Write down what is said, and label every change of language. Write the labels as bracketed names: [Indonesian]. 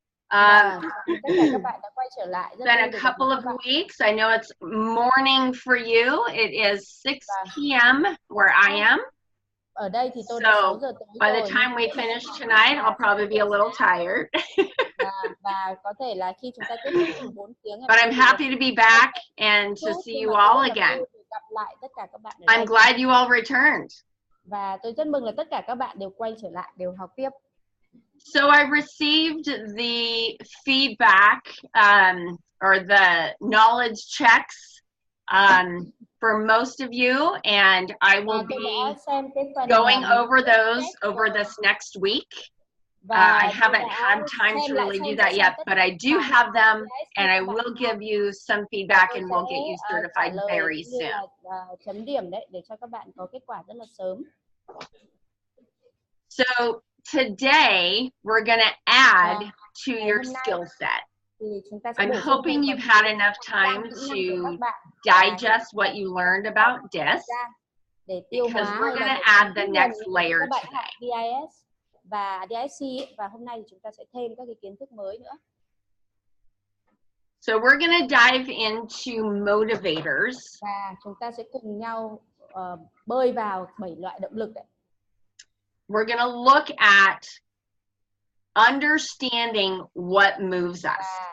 [Vietnamese] Tất cả các bạn đã quay trở lại. [English] It's been a couple of weeks. I know it's morning for you. It is 6 p.m. where I am. [Vietnamese] Ở đây thì tôi đã 6 giờ tối [English] by [Vietnamese] rồi. [English] the time we finish tonight, I'll probably be a little tired. [Vietnamese] Và có thể là khi chúng ta kết thúc từ 4 tiếng. [English] But I'm happy to be back and to see you all again. [Vietnamese] Gặp lại tất cả các bạn ở [English] I'm glad you all returned. [Vietnamese] Và tôi rất mừng là tất cả các bạn đều quay trở lại, đều học tiếp. [English] So I received the feedback or the knowledge checks for most of you, and I will be going over those over this next week. I haven't had time to really do that yet, but I do have them, and I will give you some feedback, and we'll get you certified very soon. [Vietnamese] Chấm điểm đấy để cho các bạn có kết quả rất là sớm. [English] So today we're going to add to your skill set. I'm hoping you've had enough time to digest what you learned about DISC, because we're going to add the next layer today. [Vietnamese] Và DISC, và hôm nay thì chúng ta sẽ thêm các cái kiến thức mới nữa. [English] So we're going to dive into motivators. [Vietnamese] Và chúng ta sẽ cùng nhau bơi vào 7 loại động lực đấy. [English] We're going to look at understanding what moves us.